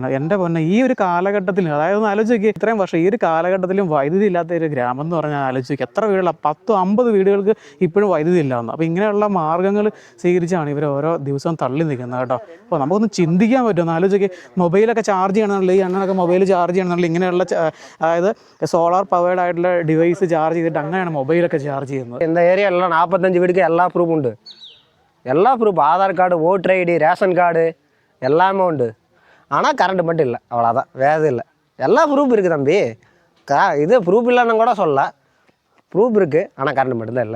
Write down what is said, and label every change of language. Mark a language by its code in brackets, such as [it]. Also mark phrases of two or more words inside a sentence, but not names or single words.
[ml] എൻ്റെ പൊന്നെ, ഈ ഒരു കാലഘട്ടത്തിൽ, അതായത് ഒന്ന് ആലോചിച്ച് നോക്കി, ഇത്രയും വർഷം ഈ ഒരു കാലഘട്ടത്തിലും വൈദ്യുതി ഇല്ലാത്ത ഒരു ഗ്രാമം എന്ന് പറഞ്ഞാൽ ആലോചിച്ച് നോക്കി, എത്ര വീടുകളാണ്, 10-50 വീടുകൾക്ക് ഇപ്പോഴും വൈദ്യുതി ഇല്ലാന്ന്. അപ്പോൾ ഇങ്ങനെയുള്ള മാർഗ്ഗങ്ങൾ സ്വീകരിച്ചാണ് ഇവർ ഓരോ ദിവസവും തള്ളി നിൽക്കുന്നത് കേട്ടോ. അപ്പോൾ നമുക്കൊന്ന് ചിന്തിക്കാൻ പറ്റും. ആലോചിച്ച് മൊബൈലൊക്കെ ചാർജ് ചെയ്യണമെന്നുണ്ടെങ്കിൽ അങ്ങനെയൊക്കെ മൊബൈൽ ചാർജ് ചെയ്യണമെന്നുണ്ടെങ്കിൽ ഇങ്ങനെയുള്ള അതായത് [en] solar powered [ml] ആയിട്ടുള്ള ഡിവൈസ് ചാർജ് ചെയ്തിട്ട് അങ്ങനെയാണ് മൊബൈലൊക്കെ ചാർജ് ചെയ്യുന്നത്. [ta] இந்த ஏரியாவில் 45 வீடுக்கு எல்லா ப்ரூஃப் உண்டு. எல்லா ப்ரூஃப், ஆதார் கார்டு, [en] voter ID, ration card [ta] எல்லாமே உண்டு. ஆனால் கரண்ட் மட்டும் இல்லை, அவ்வளோதான், வேறு இல்லை. எல்லா ப்ரூஃப் இருக்குது தம்பி. இது ப்ரூஃப் இல்லைன்னு கூட சொல்லலாம், ப்ரூஃப் இருக்குது. ஆனால் கரண்ட் மட்டும்தான் இல்லை.